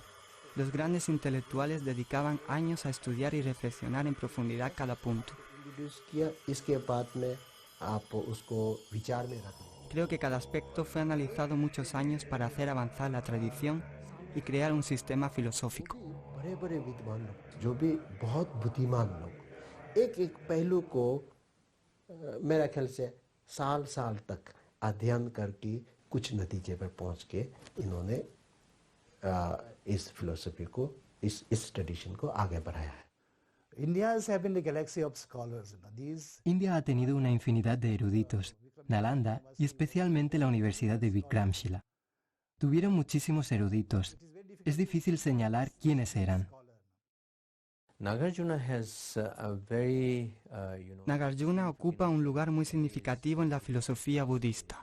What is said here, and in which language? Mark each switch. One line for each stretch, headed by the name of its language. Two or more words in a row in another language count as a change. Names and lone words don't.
Spanish: Los grandes intelectuales dedicaban años a estudiar y reflexionar en profundidad cada punto. Creo que cada aspecto fue analizado muchos años para hacer avanzar la tradición y crear un sistema filosófico.
Hindi: इस फिलॉसफी को इस ट्रेडिशन को आगे बढ़ाया है.
Spanish: India ha tenido una infinidad de eruditos, Nalanda y especialmente la Universidad de Vikramshila. Tuvieron muchísimos eruditos. Es difícil señalar quiénes eran. Nagarjuna ocupa un lugar muy significativo en la filosofía budista.